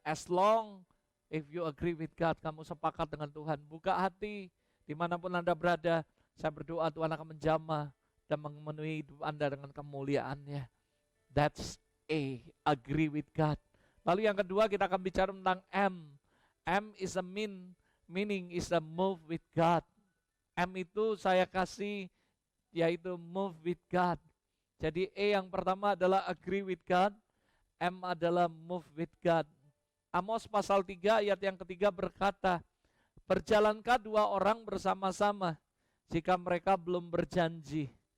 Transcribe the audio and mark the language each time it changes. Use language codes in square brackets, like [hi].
[en] As long if you agree with God, [id] kamu sepakat dengan Tuhan. Buka hati, dimanapun Anda berada, saya berdoa Tuhan akan menjamah dan memenuhi hidup Anda dengan kemuliaannya. [en] That's agree with God. [id] Lalu yang kedua kita akan bicara tentang M. [en] M is a meaning is a move with God. [id] M itu saya kasih yaitu [en] move with God. [id] Jadi yang pertama adalah [en] agree with God. [id] M adalah [en] move with God. [id] Amos pasal 3 ayat yang ketiga berkata, berjalankah dua orang bersama-sama jika mereka belum berjanji?